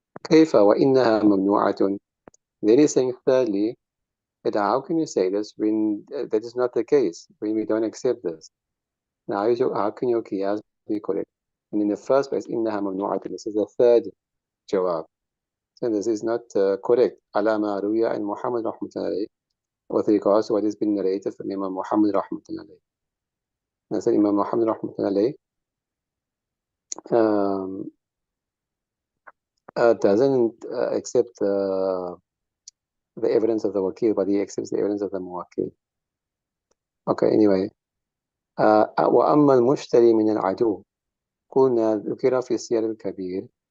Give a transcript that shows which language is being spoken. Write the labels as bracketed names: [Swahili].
[Arabic] كيف وإنها ممنوعة. [English] Then he's saying thirdly, that how can you say this when that is not the case, when we don't accept this? Now, how can your qiyas be correct? And in the first place, [Arabic] إنها ممنوعة. [English] This is the third jawab. So this is not correct. [Arabic] على ما روي عن محمد رحمة الله عليه, [English] with regards to what has been narrated from Imam Muhammad رحمة الله عليه. And so Imam Muhammad رحمة الله عليه doesn't accept the evidence of the wakil, but he accepts the evidence of the muwakkil. Okay, anyway. [Arabic] وأما المشتري من العدو قلنا ذكر في السير الكبير.